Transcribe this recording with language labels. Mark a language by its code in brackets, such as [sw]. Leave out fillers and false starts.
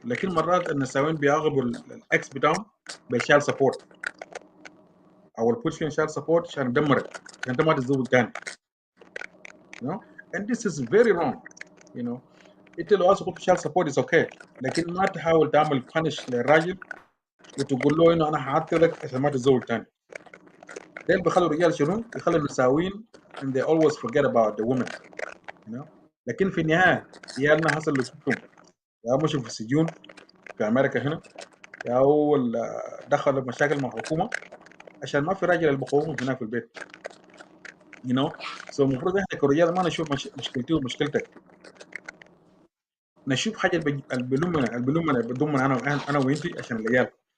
[ar] لكن مرات النساوين بياخذوا الاكس بتاعهم بشال سبورت او البوش شال سبورت عشان يدمرك، عشان انت ما تتزوج تاني. [en] and this is very wrong. [ar] انت لو عايز تقول شال سبورت [en] is okay، [ar] لكن ما تحاول تعمل بانش للراجل وتقول له انه انا هعطلك عشان ما تتزوج تاني. ده اللي بيخلوا الرجال شنو؟ بيخلوا النساوين [en] and they always forget about the women. [ar] لكن في النهايه عيالنا حصل اللي شفتهم، يا مشوا في السجون في امريكا هنا، يا هو دخلوا مشاكل مع الحكومه عشان ما في راجل اللي بقومهم هناك في البيت. المفروض احنا كرجال ما نشوف مشكلتي ومشكلتك، نشوف حاجه البلومنا بتضمنا انا وانتي عشان العيال.